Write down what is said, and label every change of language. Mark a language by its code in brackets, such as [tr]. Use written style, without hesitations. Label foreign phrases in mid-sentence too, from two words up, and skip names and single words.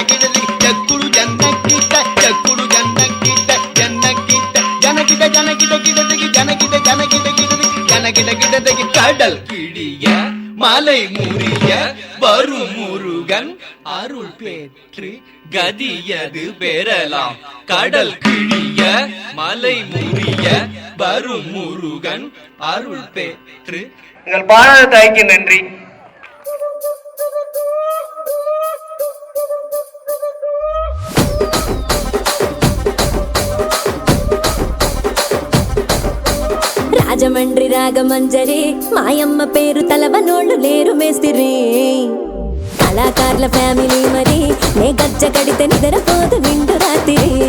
[ta] கிடதகி ஜக்குடு ஜன்னக்கிட்ட ஜக்குடு ஜன்னக்கிட்ட ஜன்னக்கிட்ட ஜனகிட்ட ஜனகிட்ட கிடதகி ஜனகிட்ட ஜனகிட்ட கிடதகி ஜனகிட்ட கிடதகி கடல் கிழிய மலை முறிய வரும் முருகன் அருள் பெற்று கதியது பெறலாம் கடல் கிழிய மலை முறிய வரும் முருகன் அருள் பெற்று உங்கள் பாராத தாய்க்கு நன்றி. [te] రాజమండ్రి రాగమంజరి మాయమ్మ పేరు తలవనోళ్ళు లేరు మేస్తిరి కళాకారుల ఫ్యామిలీ మరి నే గజ్జ కడితే నిద్రపోదు నిండు రాత్రి